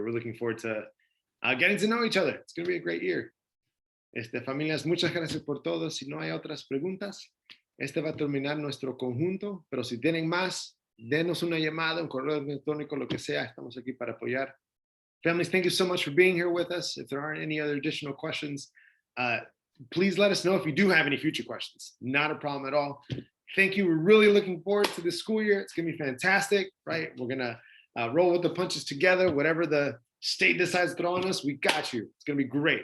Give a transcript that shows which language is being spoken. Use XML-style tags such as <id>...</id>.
<en>We're looking forward to getting to know each other. It's going to be a great year.</en> <es>Familias, muchas gracias por todo. Si no hay otras preguntas, va a terminar nuestro conjunto, pero si tienen más, denos una llamada, un correo electrónico, lo que sea. Estamos aquí para apoyar.</es> <en>Families, thank you so much for being here with us. If there aren't any other additional questions, please let us know if you do have any future questions. Not a problem at all. Thank you. We're really looking forward to the school year. It's going to be fantastic, right? We're going to roll with the punches together. Whatever the state decides to throw on us, we got you. It's going to be great.</en>